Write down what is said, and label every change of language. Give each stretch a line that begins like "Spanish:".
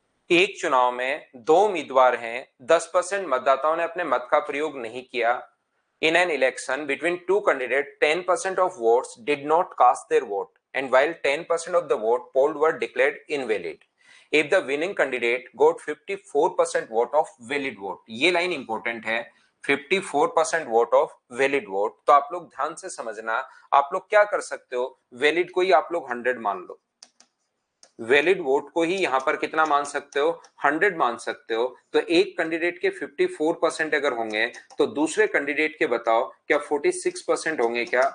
Hindi: एक चुनाव में दो उम्मीदवार हैं, 10% मतदाताओं ने अपने मत का प्रयोग नहीं किया।
English: In an election between two candidates, 10% of votes did not cast their vote, and while 10% of the vote polled were declared invalid. If the winning candidate got 54% vote of valid vote,
Hindi: ये line important है,
English: 54% vote of valid vote.
Hindi: तो आप लोग ध्यान से समझना, आप लोग क्या कर सकते हो, वैलिड को ही आप लोग 100 मान लो, वैलिड वोट को ही यहां पर कितना मान सकते हो, 100 मान सकते हो। तो एक कैंडिडेट के 54% अगर होंगे तो दूसरे कैंडिडेट के बताओ क्या 46% होंगे क्या?